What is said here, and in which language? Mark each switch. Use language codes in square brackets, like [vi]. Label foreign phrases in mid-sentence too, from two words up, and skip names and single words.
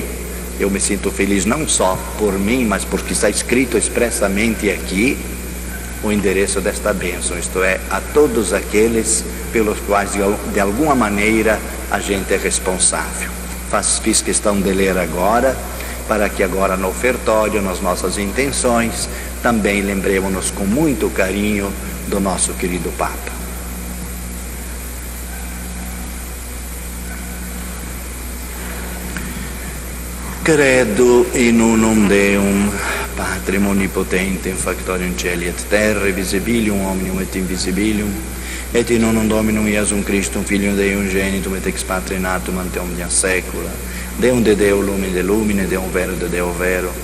[pt] Eu me sinto feliz não só por mim, mas porque está escrito expressamente aqui o endereço desta bênção, isto é, a todos aqueles pelos quais de alguma maneira a gente é responsável. Fiz questão de ler agora, para que agora no ofertório, nas nossas intenções, também lembremos-nos com muito carinho do nosso querido Papa. [la] Credo in unum Deum, Patrem omnipotentem, factorium celi et terrae, visibilium omnium et invisibilium, et in unum Dominum Iesum Christum, Filium Dei Ungenitum, et ex Patri natum ante omnia saecula, Deum de Deo lumine de lumine, Deum vero de Deo vero,